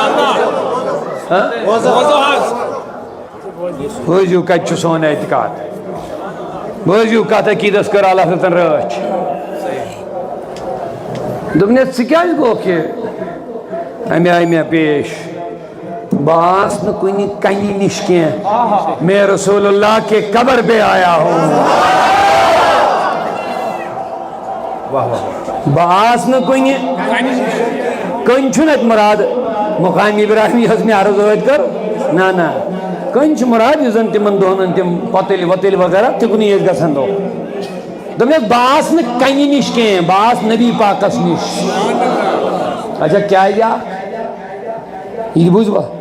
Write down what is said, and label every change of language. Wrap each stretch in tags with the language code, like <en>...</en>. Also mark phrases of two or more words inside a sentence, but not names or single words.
<ks>بوٗزِو کتہِ چھُ سون اعتقاد بوٗزِو کتھ عقیٖدس کٔر اللہ تعالیٰ رٲچھ دوٚپنَس ژٕ کیٛازِ گوکھ یہِ اَمہِ آیہِ مےٚ پیش بہٕ آس نہٕ کُنہِ کنہِ نِش کینٛہہ</ks> <ur>میں رسول اللہ کے قبر پہ آیا ہوں</ur> <ks>بہٕ آس نہٕ کُنہِ کٔنۍ چھُنہٕ اَتہِ مُراد مقام ابراہیمی یۄس مےٚ عرض ٲدۍ کٔر نہ نہ کٔنۍ چھُ مُراد یُس زن تِمن دۄہن تِم پۄتٕلۍ وۄتٕلۍ وغیرہ تِکُنٕے ٲسۍ گژھان دۄہ دوٚپنَس بہٕ آس نہٕ کنہِ نِش کینٛہہ بہٕ آس نبی پاکس نِش اچھا کیٛازِ آ یہِ بوٗزوا</ks>